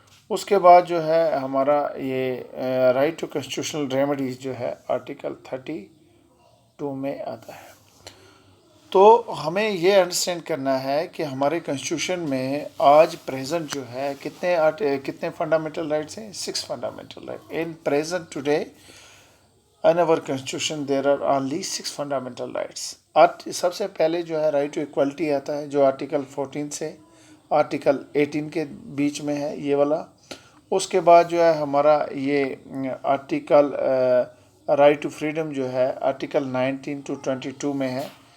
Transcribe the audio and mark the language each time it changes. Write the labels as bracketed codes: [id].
[hi] उसके बाद जो है हमारा ये राइट टू कॉन्स्टिट्यूशनल रेमेडीज़ जो है आर्टिकल 32 में आता है. तो हमें ये अंडरस्टैंड करना है कि हमारे कॉन्स्टिट्यूशन में आज प्रेजेंट जो है कितने फंडामेंटल राइट्स हैं. [en] 6 fundamental right in present today. In our constitution there are only 6 fundamental rights. [hi] सबसे पहले जो है राइट टू इक्वलिटी आता है जो आर्टिकल 14 से आर्टिकल 18 के बीच में है ये वाला. उसके बाद जो है हमारा ये आर्टिकल राइट टू फ्रीडम जो है आर्टिकल 19 टू 22 में है.